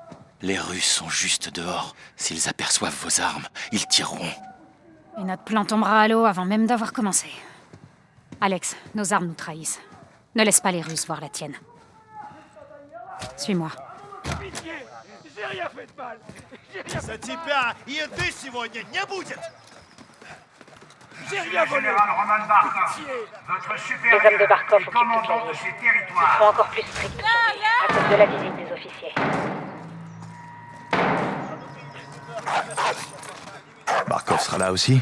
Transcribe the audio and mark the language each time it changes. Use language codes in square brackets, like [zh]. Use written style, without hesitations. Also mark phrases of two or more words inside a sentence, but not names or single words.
[fr] Les Russes sont juste dehors. S'ils aperçoivent vos armes, ils tireront. Et notre plan tombera à l'eau avant même d'avoir commencé. Alex, nos armes nous trahissent. Ne laisse pas les Russes voir la tienne. Suis-moi. Пitié, j'ai rien fait de mal. [ru] За тебя еды сегодня не будет! [fr] J'ai rien volé. Général Roman Barkov, Pitié. votre Les supérieur hommes de Barkov et occupent toute commandant la de ville. ces Ils territoires. seront encore plus stricts surveillés à cause de la visite des officiers. Barkov sera là aussi?